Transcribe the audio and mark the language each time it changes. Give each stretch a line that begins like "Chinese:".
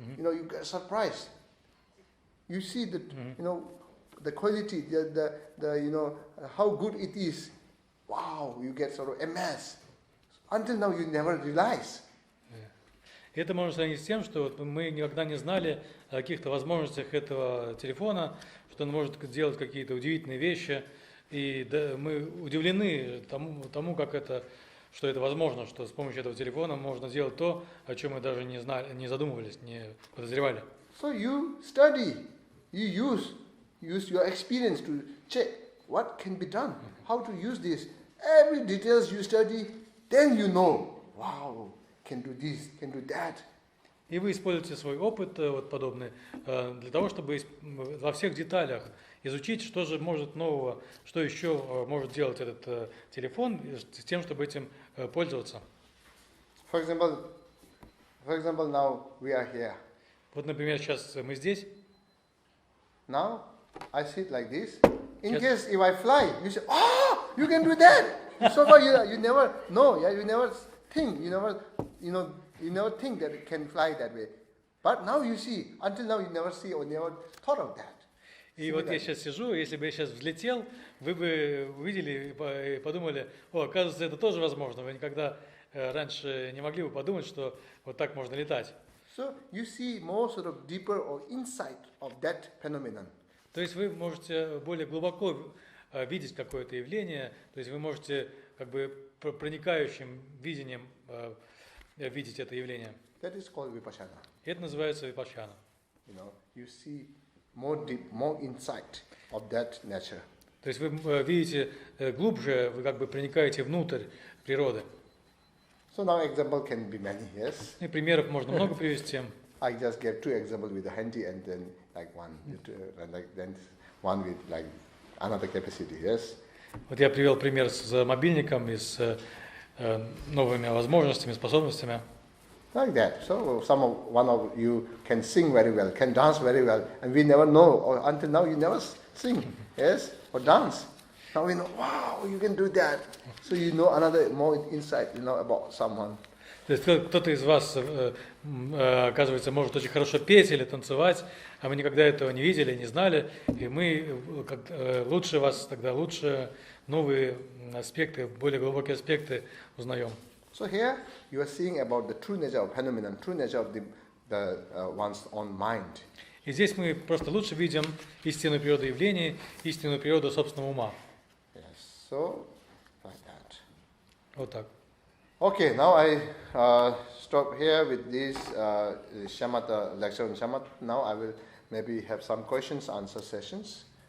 English: You get surprised. You see the, the quality, the how good it is. Wow, you get sort of amazed. Until now you never realize.
Russian: Это можно сравнить с тем, что вот мы никогда не знали о каких-то возможностях этого телефона, что он может делать какие-то удивительные вещи, и да, мы удивлены тому, что это возможно, что с помощью этого телефона можно сделать то, о чем мы даже не знали, не задумывались, не подозревали.
English: So you study, you use your experience to check what can be done, how to use this. Every details you study, then you know, wow, can do this, can do that.
Russian: И вы используете свой опыт вот подобный для того, чтобы во всех деталях изучить, что же может нового, что еще может делать этот телефон, с тем, чтобы этим пользоваться.
English: For example, now we are here.
Russian: Вот, например, сейчас мы здесь.
English: Now I sit like this. In case if I fly, you say, oh, you can do that. So far you never know, yeah, you never think, you never you never think that it can fly that way. But now you see, until now you never see or never thought of that.
Russian: И вот я сейчас сижу, если бы я сейчас взлетел, вы бы увидели и подумали, оказывается, это тоже возможно. Вы никогда раньше не могли бы подумать, что вот так можно летать.
English: So you see more sort of deeper or insight of that phenomenon.
Russian: То есть вы можете более глубоко видеть какое-то явление, то есть вы можете как бы проникающим видением видеть это явление.
English: That is called vipassana.
Russian: Это называется випашана.
English: You see more deep, more insight of that nature.
Russian: То есть вы видите глубже, вы как бы проникаете внутрь природы.
English: So now example can be many, yes.
Russian: И примеров можно много привести.
English: I just gave 2 examples with the handy and then like one, and like then one with like another capacity, yes.
Russian: Вот я привел пример с мобильником и с новыми возможностями, способностями.
English: Like that. So one of you can sing very well, can dance very well, and we never know, or until now you never sing, yes, or dance. Now we know, wow, you can do that. So you know another more insight, about someone.
Russian: То есть кто-то из вас, оказывается, может очень хорошо петь или танцевать, а мы никогда этого не видели, не знали, и мы лучше вас тогда, лучше новые аспекты, более глубокие аспекты узнаем.
English: So here you are seeing about the true nature of phenomenon, true nature of the one's own mind.
Russian: И здесь мы просто лучше видим истинную природу явлений, истинную природу собственного ума.
English: Yes, so like that.
Russian: Вот так.
English: Okay, now I stop here with this shamatha lecture on shamatha. Now I will maybe have some questions, answer sessions.